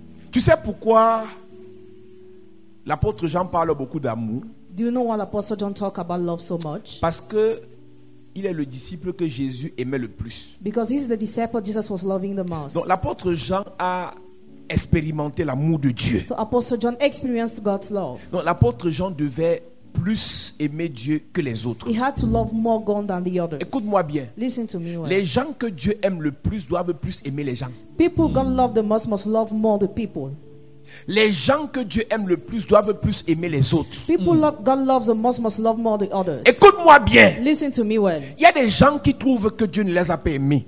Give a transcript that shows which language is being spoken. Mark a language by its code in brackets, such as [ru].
[fr] Tu sais pourquoi l'apôtre Jean parle beaucoup d'amour? [en] Do you know why Apostle John talk about love so much? [fr] Parce que il est le disciple que Jésus aimait le plus. [en] Because he's the disciple Jesus was loving the most. [fr] Donc l'apôtre Jean a expérimenté l'amour de Dieu. [en] So Apostle John experienced God's love. [fr] Donc l'apôtre Jean devait plus aimer Dieu que les autres. [en] He had to love more God than the others. [fr] Écoute-moi bien. [en] Listen to me well. [fr] Les gens que Dieu aime le plus doivent plus aimer les gens. [en] People God love the most must love more the people. [fr] Les gens que Dieu aime le plus doivent plus aimer les autres. [en] People love God loves the most must love more the others. [fr] Écoute-moi bien. [en] Listen to me well. [fr] Il y a des gens qui trouvent que Dieu ne les a pas aimés.